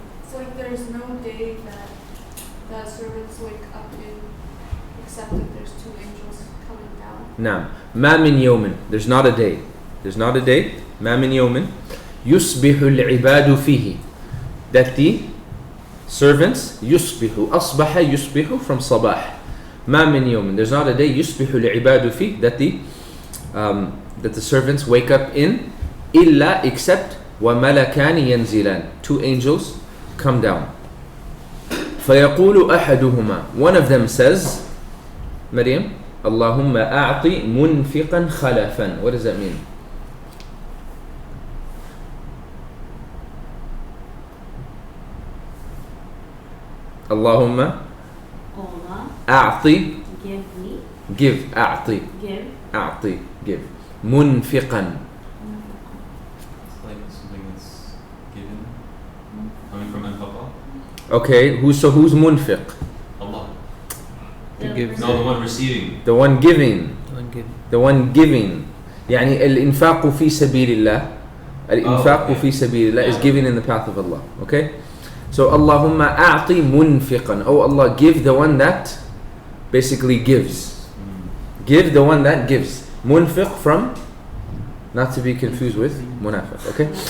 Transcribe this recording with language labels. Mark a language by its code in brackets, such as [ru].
[en] So there's no day that the servants wake up in except that there's two angels coming down. [ar] نعم. ما من يوم, [en] there's not a day. [ar] ما من يوم يصبح العباد فيه, [en] that the servants [ar] يصبح, أصبح يصبح [en] from [ar] صباح. ما من يوم, [en] there's not a day [ar] يصبح العباد فيه, [en] that the servants wake up in, [ar] إلا [en] except [ar] وملكان ينزلان, [en] two angels come down. [ar] فيقول أحدهما, [en] one of them says, [ar] Maryam, اللهم أعطي منفقا خلفا. [en] What does that mean? [ar] اللهم أعطي, [en] give, [ar] أعطي, منفقا. [en] It's like something that's given, coming from anfaqa. Okay, who's munfiq? Allah. The No, the one receiving. The one giving. [ar] يعني الإنفاق في سبيل الله. الإنفاق في سبيل الله [en] is given in the path of Allah. Okay? So [ar] اللهم أعطي منفقا. [en] Oh Allah, give the one that basically gives. Give the one that gives. Munfiq from, not to be confused with munafiq. Okay?